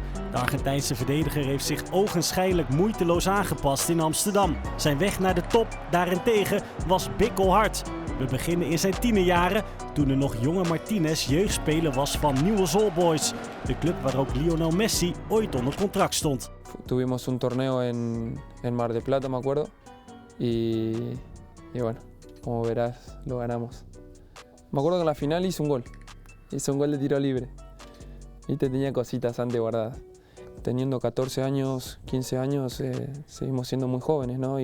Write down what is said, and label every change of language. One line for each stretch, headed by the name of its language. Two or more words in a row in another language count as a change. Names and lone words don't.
Dutch: De Argentijnse verdediger heeft zich ogenschijnlijk moeiteloos aangepast in Amsterdam. Zijn weg naar de top daarentegen was bikkelhard. We beginnen in zijn tienerjaren, toen de nog jonge Martinez jeugdspeler was van Newell's Old Boys. De club waar ook Lionel Messi ooit onder contract stond.
Spanish: Tuvimos un torneo en Mar del Plata, me acuerdo. Y bueno, como verás, lo ganamos. Me acuerdo que en la final hice un gol. Hice un gol de tiro libre. Y tenía cositas antes guardadas. Teniendo 14 años, 15 años, seguimos siendo muy jóvenes, ¿no?